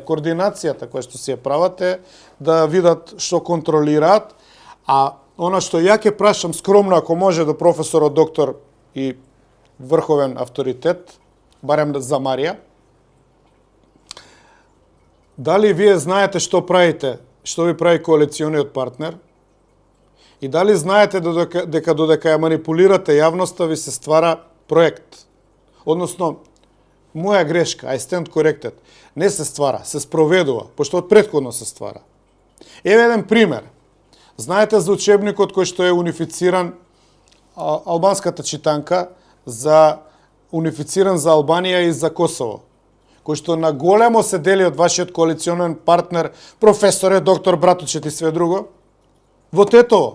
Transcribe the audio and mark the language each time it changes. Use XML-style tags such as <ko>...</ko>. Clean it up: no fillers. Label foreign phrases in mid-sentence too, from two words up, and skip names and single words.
<mk>Координацијата која што си ја прават е да видат што контролираат, а она што ја ќе прашам скромно, ако може, до професорот доктор и врховен авторитет, барем за Марија, дали вие знаете што правите, што ви прави коалициониот партнер, и дали знаете дека додека ја манипулирате јавноста ви се ствара проект. Односно, моја грешка,</mk> <en>I stand corrected,</en> <mk>не се ствара, се спроведува, пошто од претходно се ствара. Еве еден пример. Знаете за учебникот кој што е унифициран, албанската читанка, унифициран за Албанија и за Косово, кој што на големо се дели од вашиот коалиционен партнер, професоре, доктор Братучет и све друго, во Тетово.</mk>